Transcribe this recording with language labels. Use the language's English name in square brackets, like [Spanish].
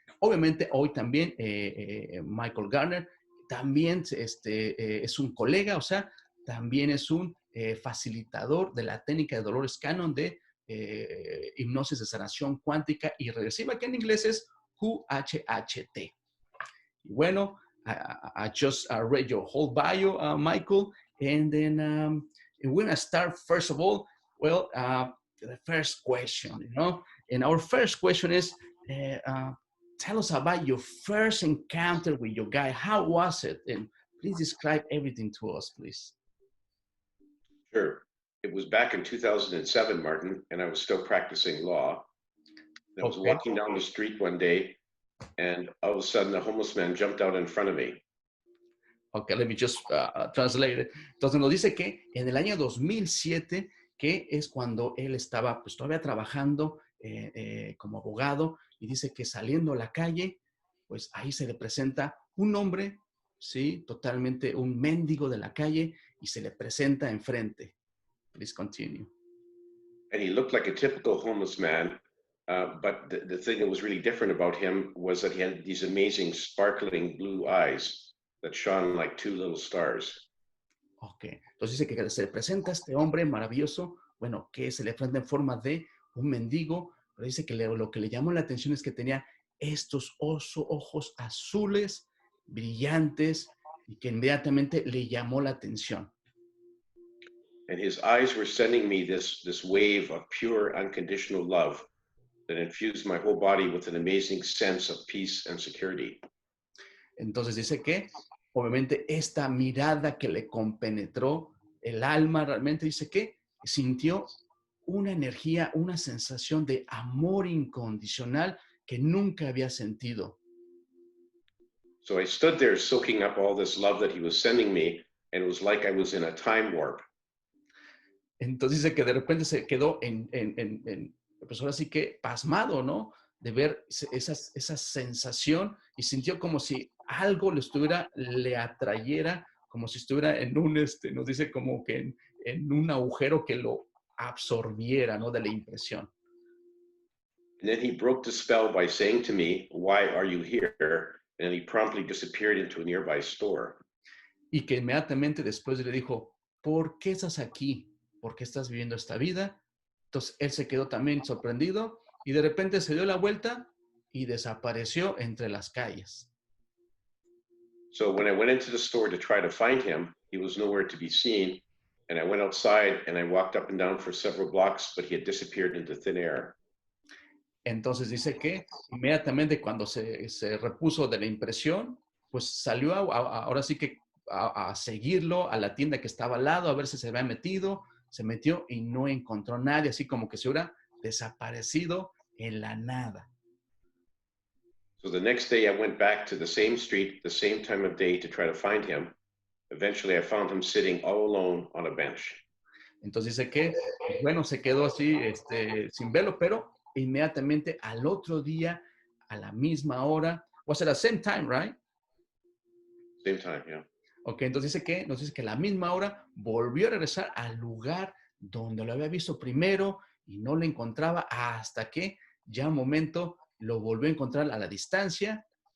[Spanish] Obviamente, hoy también Michael Garner también es un colega, o sea, también es un facilitador de la técnica de Dolores Cannon de hipnosis de sanación cuántica y regresiva, que en inglés es QHHT. Y bueno, [English] I just read your whole bio, Michael, and then we're gonna start first of all. Well, the first question, and our first question is, tell us about your first encounter with your guy. How was it? And please describe everything to us, please. Sure. It was back in 2007, Martin, and I was still practicing law. I was walking down the street one day, and all of a sudden, a homeless man jumped out in front of me. Okay, let me just translate it. [Spanish] Entonces nos dice que en el año 2007, que es cuando él estaba pues todavía trabajando como abogado, y dice que saliendo a la calle, pues ahí se le presenta un hombre, sí, totalmente un mendigo de la calle, y se le presenta enfrente. [English] Please continue. And he looked like a typical homeless man, but the thing that was really different about him was that he had these amazing sparkling blue eyes that shone like two little stars. [Spanish] Ok, entonces dice que se le presenta a este hombre maravilloso, bueno, que se le presenta en forma de un mendigo, pero dice que lo que le llamó la atención es que tenía estos ojos azules, brillantes, y que inmediatamente le llamó la atención. [English] And his eyes were sending me this wave of pure, unconditional love that infused my whole body with an amazing sense of peace and security. [Spanish] Entonces dice que, obviamente, esta mirada que le compenetró el alma, realmente dice que sintió una energía, una sensación de amor incondicional que nunca había sentido. [English] So I stood there soaking up all this love that he was sending me, and it was like I was in a time warp. [Spanish] Entonces dice que de repente se quedó pues ahora sí que pasmado, ¿no? De ver esa sensación y sintió como si algo le atrayera, como si estuviera en un, nos dice como que en un agujero que lo absorbiera, ¿no? De la impresión. [English] And then he broke the spell by saying to me, "Why are you here?" And he promptly disappeared into a nearby store. [Spanish] Y que inmediatamente después le dijo, ¿por qué estás aquí? ¿Por qué estás viviendo esta vida? Entonces él se quedó también sorprendido y de repente se dio la vuelta y desapareció entre las calles. [English] So when I went into the store to try to find him, he was nowhere to be seen. And I went outside and I walked up and down for several blocks, but he had disappeared into thin air. [Spanish] Entonces dice que inmediatamente cuando se repuso de la impresión, pues salió ahora sí que a seguirlo a la tienda que estaba al lado, a ver si se había metido, se metió y no encontró nadie, así como que se hubiera desaparecido en la nada. [English] So the next day I went back to the same street, the same time of day to try to find him. Eventually I found him sitting all alone on a bench. [Spanish] Entonces dice que, pues bueno, se quedó así, sin verlo, pero inmediatamente al otro día, a la misma hora, [English] was at the same time, right? Same time, yeah. [Spanish] Ok, entonces nos dice que a la misma hora volvió a regresar al lugar donde lo había visto primero y no lo encontraba hasta que ya un momento lo volvió a encontrar a la distancia.